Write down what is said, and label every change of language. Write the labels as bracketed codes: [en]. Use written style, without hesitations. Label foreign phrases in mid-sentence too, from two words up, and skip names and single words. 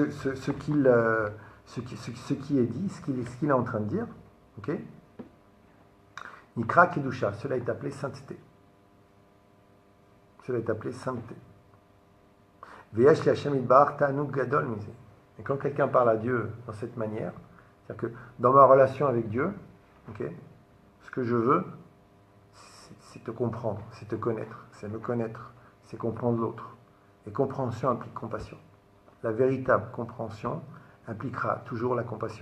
[fr] qui est dit, ce qu'il est en train de dire, okay, [he] נקרא קדושה, [fr] cela est appelé sainteté. Cela est appelé sainteté. [he] ויש לה' יתברך תענוג גדול מזה. [fr] Et quand quelqu'un parle à Dieu dans cette manière, c'est-à-dire que dans ma relation avec Dieu, okay, ce que je veux, c'est te comprendre, c'est te connaître, c'est me connaître, c'est comprendre l'autre. Et compréhension implique compassion. La véritable compréhension impliquera toujours la compassion.